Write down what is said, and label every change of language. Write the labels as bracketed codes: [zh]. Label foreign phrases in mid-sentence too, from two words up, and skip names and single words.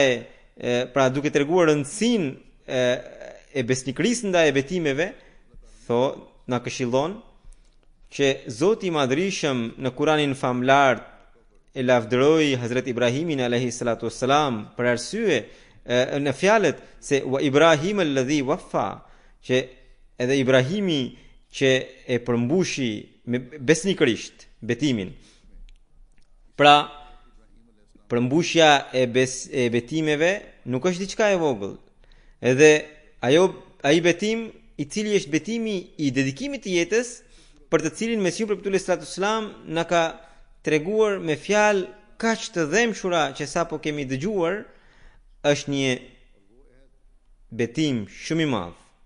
[sq] pra duke treguar rëndësinë e besnikërisë ndaj betimeve, na këshillon që Zoti i Madhërisëm në Kur'anin famlar e lavdëroi Hazrat Ibrahimin [ar] عليه الصلاة والسلام [sq] për arsye në fjalët se [ar] وإبراهيم الذي وفى, [sq] që edhe Ibrahimi që e përmbushi me besnikërisht betimin. Pra, përmbushja e betimeve nuk është diçka e vogël. Edhe ai betim i cili është betimi i dedikimit të jetës, për të cilin Mesihu premtuari [ar] صلى الله عليه وسلم [sq] na ka treguar me fjalë kaq të dhëmshura që sapo kemi dëgjuar, është një betim shumë i madh.